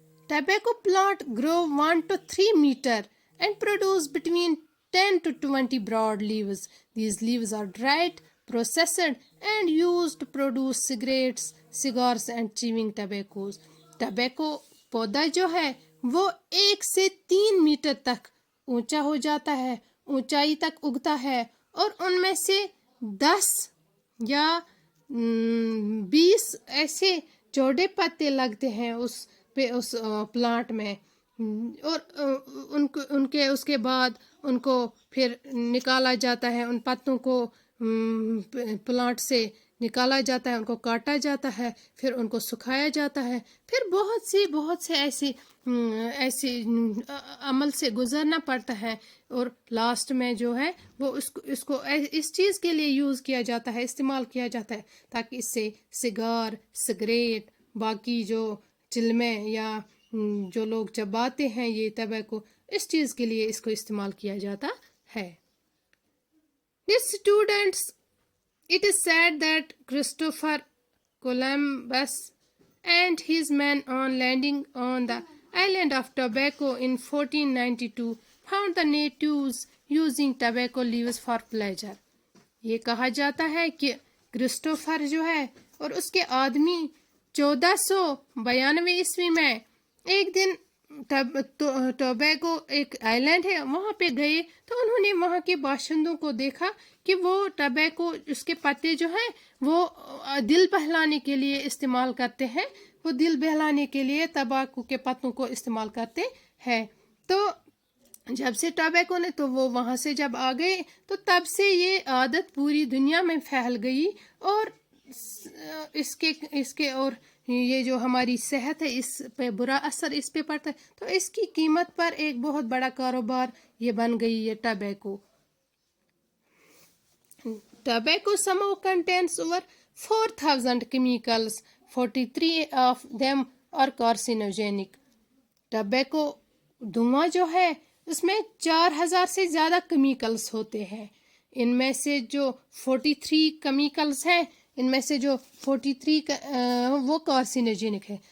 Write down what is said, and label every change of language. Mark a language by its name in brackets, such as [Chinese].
[English] Tobacco plant grow 1 to 3 meter and produce between 10 to 20 broad leaves. These leaves are dried, processed and used to produce cigarettes, cigars and chewing tobaccos. [Urdu] Tobacco پودا جو ہے وہ 1 سے 3 metre تک اونچا ہو جاتا ہے، اونچائی تک اگتا ہے اور ان میں سے 10 یا 20 ایسے چوڑے پتے لگتے ہیں اس پلانٹ میں. اور اس کے بعد ان کو پھر نکالا جاتا ہے، ان پتوں کو پلانٹ سے نکالا جاتا ہے، ان کو کاٹا جاتا ہے، پھر ان کو سکھایا جاتا ہے، پھر بہت سے ایسی عمل سے گزرنا پڑتا ہے اور لاسٹ میں جو ہے وہ اس کو اس چیز کے لیے یوز کیا جاتا ہے، استعمال کیا جاتا ہے تاکہ اس سے سگار، سگریٹ، باقی جو چلمے یا جو لوگ چباتے ہیں یہ ٹبیکو، اس چیز کے لیے اس کو استعمال کیا جاتا ہے. [English] Dear students, it is said that Christopher Columbus and his men on landing on the island of Tobacco in 1492 found the natives using tobacco leaves for pleasure. [Urdu] یہ کہا جاتا ہے کہ کرسٹوفر جو ہے اور اس کے آدمی 1492 عیسوی میں ایک دن ٹوبیگو ایک آئیلینڈ ہے وہاں پہ گئے تو انہوں نے وہاں کے باشندوں کو دیکھا کہ وہ ٹبیکو اس کے پتے جو ہیں وہ دل بہلانے کے لیے استعمال کرتے ہیں، وہ دل بہلانے کے لیے تمباکو کے پتوں کو استعمال کرتے ہیں. تو جب سے ٹبیکو نے تو وہ وہاں سے جب آ گئے تو تب سے یہ عادت پوری دنیا میں پھیل گئی اور اس کے اور یہ جو ہماری صحت ہے اس پہ برا اثر اس پہ پڑتا ہے تو اس کی قیمت پر ایک بہت بڑا کاروبار یہ بن گئی یہ tobacco. [English] Tobacco smoke contains over 4,000 chemicals, 43 of them are carcinogenic. [Urdu] Tobacco دھواں جو ہے اس میں 4000 سے زیادہ کیمیکلز ہوتے ہیں. ان میں سے جو 43 کیمیکلز ہیں، ان میں سے جو 43 وہ کارسینوجینک ہے.